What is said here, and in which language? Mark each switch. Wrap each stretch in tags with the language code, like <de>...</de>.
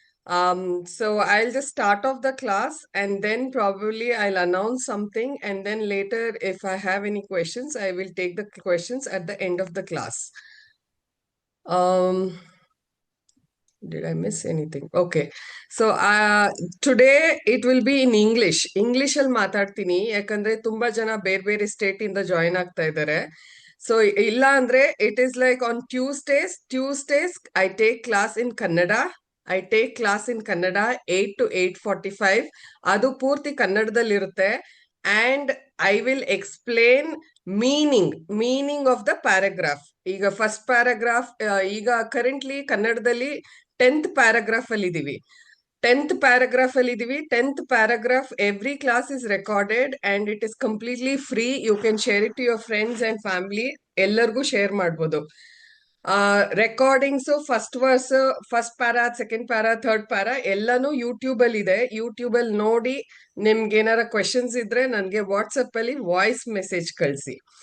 <en>So I'll just start off the class and then probably I'll announce something, and then later, if I have any questions, I will take the questions at the end of the class. Um, did I miss anything? Okay. So today it will be in English.</en> <kn>English ಅಲ್ಲಿ ಮಾತಾಡ್ತೀನಿ ಯಾಕಂದ್ರೆ ತುಂಬಾ ಜನ ಬೇರೆ ಬೇರೆ state ಇಂದ join ಆಗ್ತಾ ಇದ್ದಾರೆ.</kn> <en>so</en> <kn>ಇಲ್ಲ ಅಂದ್ರೆ</kn> <en>It is like on Tuesdays I take class in Kannada. I take class in Kannada 8 to 8:45.</en> <kn>ಅದು ಪೂರ್ತಿ ಕನ್ನಡದಲ್ಲಿರುತ್ತೆ.</kn> <en>And I will explain meaning of the paragraph.</en> <kn>ಈಗ ಫಸ್ಟ್ ಪ್ಯಾರಾಗ್ರಾಫ್ ಈಗ ಕರೆಂಟ್ಲಿ ಕನ್ನಡದಲ್ಲಿ 10th ಪ್ಯಾರಾಗ್ರಾಫ್ ಅಲ್ಲಿ ಇದೀವಿ.</kn> <en>10th paragraph, every class is recorded and it is completely free. You can share it to your friends and family.</en> <kn>ಎಲ್ಲರಿಗೂ share ಮಾಡ್ಬೋದು. Recordings first verse, first para, second para, third para ಎಲ್ಲಾನು YouTube ಅಲ್ಲಿ ಇದೆ. YouTube ಅಲ್ಲಿ ನೋಡಿ ನಿಮ್ಗೆ ಏನಾರ questions ಇದ್ರೆ ನನಗೆ ವಾಟ್ಸಪ್ ಅಲ್ಲಿ ವಾಯ್ಸ್ ಮೆಸೇಜ್ ಕಳಿಸಿ.</kn>